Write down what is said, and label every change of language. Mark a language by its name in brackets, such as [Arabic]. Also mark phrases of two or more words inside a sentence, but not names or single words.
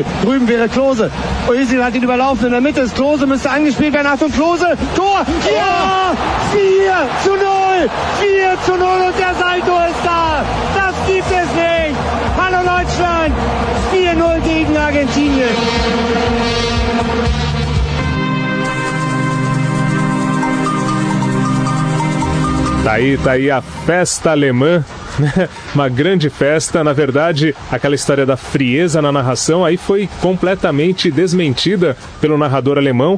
[German] Drüben wäre Klose. Özil hat ihn überlaufen. In der Mitte ist Klose. Müsste angespielt werden. Achtung, Klose. Tor. Ja! 4:0. 4:0 und der Salto ist da. Das gibt es nicht. Hallo Deutschland. 4:0 gegen Argentinien. [Portuguese] Tá aí a festa alemã, uma grande festa. Na verdade, aquela história da frieza na narração aí foi completamente desmentida pelo narrador alemão.